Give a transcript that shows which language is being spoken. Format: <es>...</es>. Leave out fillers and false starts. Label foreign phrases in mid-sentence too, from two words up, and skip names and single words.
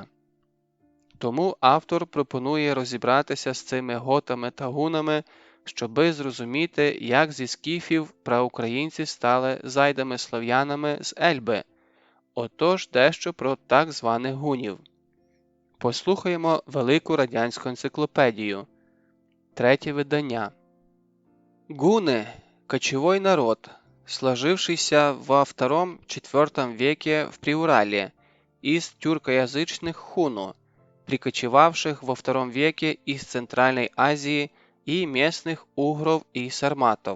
<uk>Тому автор пропонує розібратися з цими готами та гунами, щоби зрозуміти, як зі скіфів праукраїнці стали зайдами-слов'янами з Ельби. Отож дещо про так званих гунів. Послухаємо Велику радянську енциклопедію. Третє видання.</uk> <ru>Гуны – кочевой народ, сложившийся во II-IV веке в Приурале из тюркоязычных хуну, прикочевавших во II веке из Центральной Азии и местных угров и сарматов.</ru>